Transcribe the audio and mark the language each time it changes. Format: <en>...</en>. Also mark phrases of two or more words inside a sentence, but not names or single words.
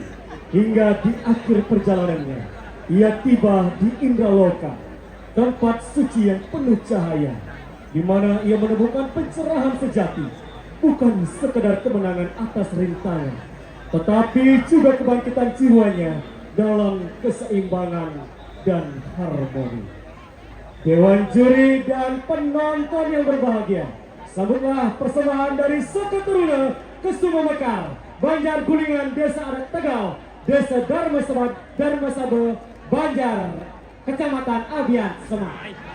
<id>Hingga di akhir perjalanannya, ia tiba di Indraloka, tempat suci yang penuh cahaya, di mana ia menemukan pencerahan sejati, bukan sekedar kemenangan atas rintangan, tetapi juga kebangkitan jiwanya dalam keseimbangan dan harmoni. Dewan juri dan penonton yang berbahagia, sambutlah persembahan dari suku Turuna Kusuma Mekar, Banjar Gulingan, Desa Adat Tegal, Desa Darmasabe, Banjar, Kecamatan Abian, Semarang.</id>